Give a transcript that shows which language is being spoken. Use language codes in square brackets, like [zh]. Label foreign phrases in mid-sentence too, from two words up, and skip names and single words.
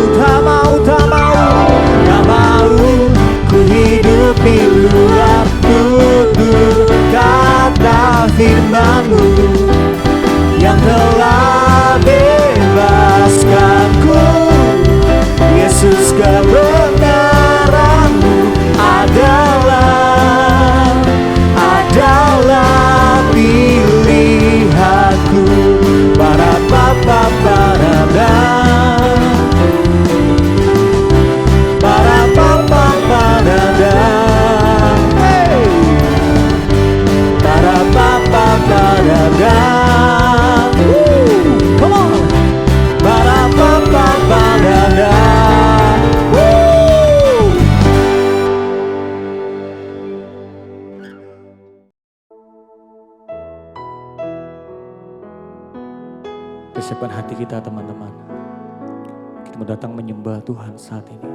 [id] Tak mau, tak mau, tak mau ku hidup luar tutur kata firman-Mu yang telah bebaskanku. Yesus, kebenaran-Mu adalah pilihanku. Para papa parada, para papa parada, hey. Para papa parada, [en] come on. Para papa parada, [id] kesiapan hati kita teman-teman. Kita mau datang menyembah Tuhan saat ini.